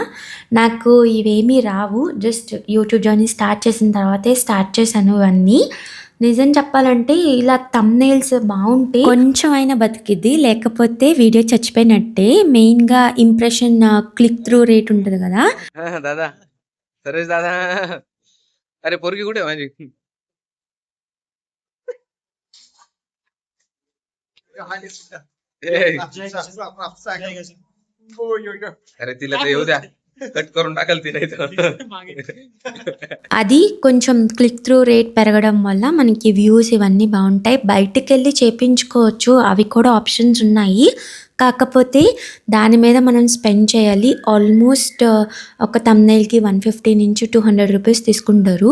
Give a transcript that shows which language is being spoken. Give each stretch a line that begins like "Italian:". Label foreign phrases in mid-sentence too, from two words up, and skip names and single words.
Telugu: నాకు ఇవేమీ రావు.
English: just YouTube journey start
Telugu: చేసిన తర్వాతే స్టార్ట్ చేశాను ఇవన్నీ. నిజం చెప్పాలంటే ఇలా థంబ్నెయిల్స్ బాగుంటే కొంచెం అయినా బతికిద్ది, లేకపోతే వీడియో చచ్చిపోయినట్టే. మెయిన్గా
English: impression click through rate
Telugu: ఉంటుంది కదా.
Marathi: दादा सरेश दादा अरे पोरगी कुठे आहे माझी अरे तिला तर येऊ द्या कट करून टाकाल तिला इथं
Telugu: అది కొంచెం
English: click through rate
Telugu: పెరగడం వల్ల మనకి వ్యూస్ ఇవన్నీ బాగుంటాయి. బయటికి వెళ్ళి చేపించుకోవచ్చు, అవి కూడా ఆప్షన్స్ ఉన్నాయి. కాకపోతే దాని మీద మనం స్పెండ్ చేయాలి. ఆల్మోస్ట్ ఒక థంబ్నెయిల్కి 150 నుంచి 200 రూపీస్ తీసుకుంటారు.